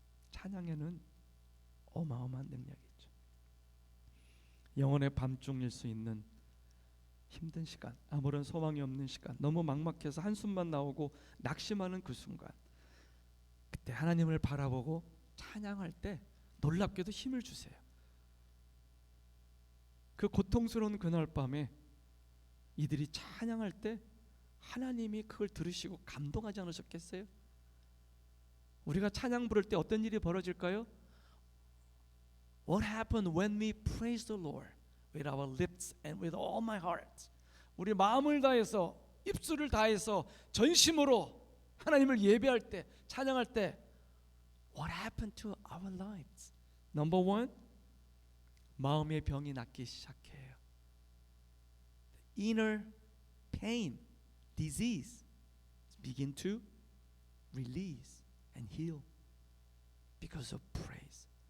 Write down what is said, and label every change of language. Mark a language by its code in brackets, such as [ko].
[ko] 찬양에는 어마어마한 능력이 있죠. 영혼의 밤중일 수 있는 힘든 시간, 아무런 소망이 없는 시간, 너무 막막해서 한숨만 나오고 낙심하는 그 순간, 그때 하나님을 바라보고 찬양할 때 놀랍게도 힘을 주세요. 그 고통스러운 그날 밤에 이들이 찬양할 때 하나님이 그걸 들으시고 감동하지 않으셨겠어요? 우리가 찬양 부를 때 어떤 일이 벌어질까요? [en] What happened when we praise the Lord with our lips and with all my heart? [ko] 우리 마음을 다해서, 입술을 다해서 전심으로 하나님을 예배할 때, 찬양할 때 [en] What happened to our lives? Number one, [ko] 마음의 병이 낫기 시작해요. [en] Inner pain, disease begin to release and heal because of praise.